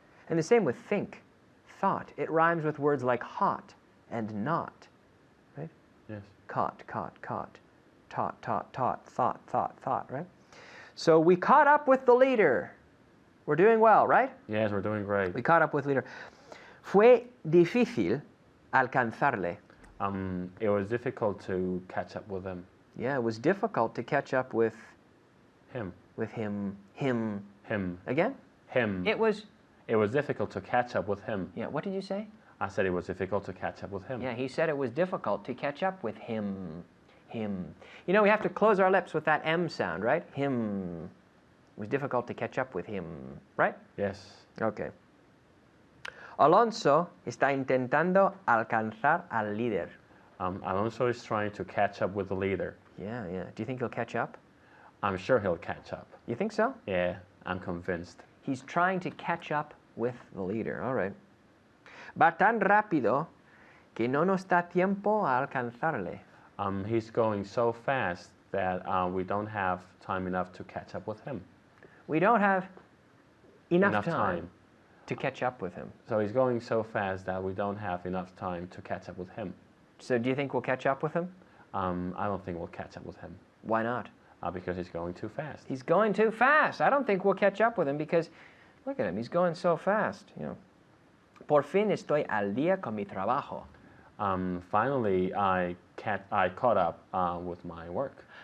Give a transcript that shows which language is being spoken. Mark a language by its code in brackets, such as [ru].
[en] And the same with think, thought. It rhymes with words like hot and not. Right? Yes. Caught. Taught, thought, right? So we caught up with the leader. We're doing well, right? Yes, we're doing great. We caught up with the leader. [es] Fue difícil alcanzarle. [en] It was difficult to catch up with him. Yeah, it was difficult to catch up with Him. With him. Again? Him. It was difficult to catch up with him. Yeah, what did you say? I said it was difficult to catch up with him. Yeah, he said it was difficult to catch up with him. We have to close our lips with that M sound, right? Him. It was difficult to catch up with him, right? Yes. [es] Okay. Alonso está intentando alcanzar al líder. [en] Alonso is trying to catch up with the leader. Yeah. Do you think he'll catch up? I'm sure he'll catch up. You think so? Yeah, I'm convinced. He's trying to catch up with the leader. All right. [es] Va tan rápido que no nos da tiempo a alcanzarle. [en] He's going so fast that we don't have time enough to catch up with him. We don't have enough time to catch up with him. So he's going so fast that we don't have enough time to catch up with him. So do you think we'll catch up with him? I don't think we'll catch up with him. Why not? Because he's going too fast. He's going too fast. I don't think we'll catch up with him because, look at him, he's going so fast. [es] Por fin estoy al día con mi trabajo. [en] Finally, I caught up with my work.